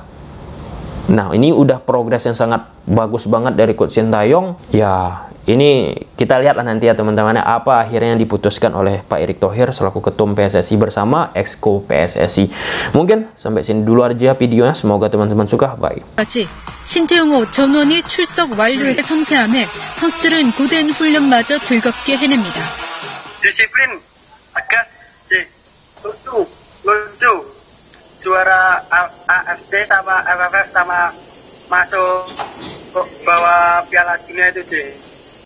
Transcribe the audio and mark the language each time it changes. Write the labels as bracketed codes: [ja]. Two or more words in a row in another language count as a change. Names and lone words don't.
[id] Nah, ini udah progres yang sangat bagus banget dari Coach Sintayong. Ya, ini kita lihatlah nanti ya teman-teman, apa akhirnya yang diputuskan oleh Pak Erick Thohir selaku Ketum PSSI bersama Exco PSSI. Mungkin sampai sini dulu aja videonya. Semoga teman-teman suka. Bye. [ko] 신태용호 전원이 출석 완료의 성세함에 선수들은 고된 훈련마저 즐겁게 해냅니다. [id] Disiplin, tegas, lucu, juara AFC sama MFF sama masuk bawa Piala Dunia itu, Ci.